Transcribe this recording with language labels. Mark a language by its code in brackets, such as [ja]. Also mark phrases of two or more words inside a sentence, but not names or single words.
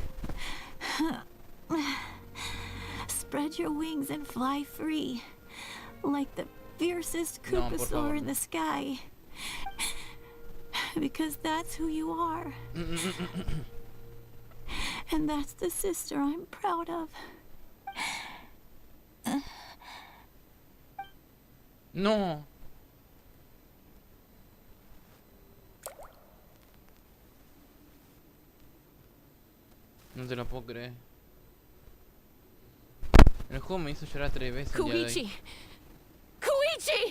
[en] Spread your wings and fly free. Like the fiercest [es] No, por [en] Koopasaur [es] favor. [en] in the sky. Because that's who you are. And that's the sister I'm proud of. [es] No. No te lo puedo creer. El juego me hizo llorar 3 veces el día de hoy. Koichi! Koichi!